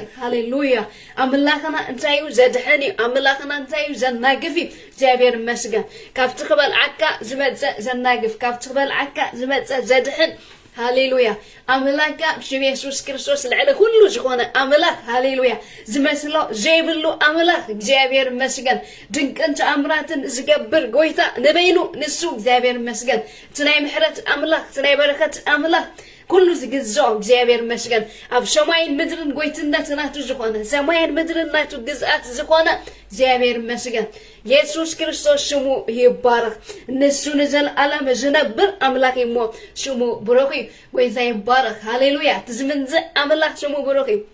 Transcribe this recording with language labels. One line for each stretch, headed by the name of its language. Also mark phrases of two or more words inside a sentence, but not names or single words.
Tigrinya: ሃሌሉያ አምላክና እንታዩ ዘድህኒ አምላክና እንታዩ ዘናግፊ እግዚአብሔር መስገን ካብቲ ክበልዓካ ዝመፀ ዘናግፍ ካብቲ ክበልዓካ ዝመፀ ዘድህን ሃሌሉያ አምላካ ኢየሱስ ክርስቶስ ልዕለ ሁሉ ዝኾነ አምላክ ሃሌሉያ ዝመስሎ ዘይብሉ አምላክ እግዚአብሔር መስገን ድንቅን ተአምራትን ዝገብር ጎይታ ንበይኑ ንሱ እግዚአብሔር መስገን ትናይ ምሕረት አምላክ ትናይ በረከት አምላክ كل زجزاء እግዚአብሔር መስገን አብ ሰማይን ምድርን ጎይትነት ናቱ ዝኾነ ሰማይን ምድርን ናቱ ግዛት ዝኾነ እግዚአብሔር መስገን ኢየሱስ ክርስቶስ ስሙ ይባረክ ንሱ ለዘላለም ዝነብር አምላክ ይሞ ስሙ ብሩክ ጎይታ ይባረክ ሃሌሉያ ትዝምንዘ አምላክ ስሙ ብሩክ